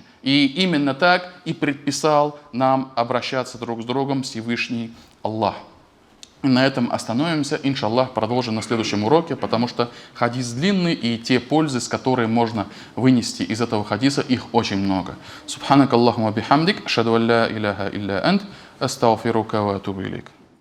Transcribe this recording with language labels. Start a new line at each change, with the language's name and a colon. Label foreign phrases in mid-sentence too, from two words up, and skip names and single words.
Russian: И именно так и предписал нам обращаться друг с другом Всевышний Аллах. И на этом остановимся, иншаллах, продолжим на следующем уроке, потому что хадис длинный, и те пользы, с которой можно вынести из этого хадиса, их очень много.
Arabic: سبحانك اللهم بحمدك أشهد أن لا إله إلا أنت أستغفرك وأتوب إليك.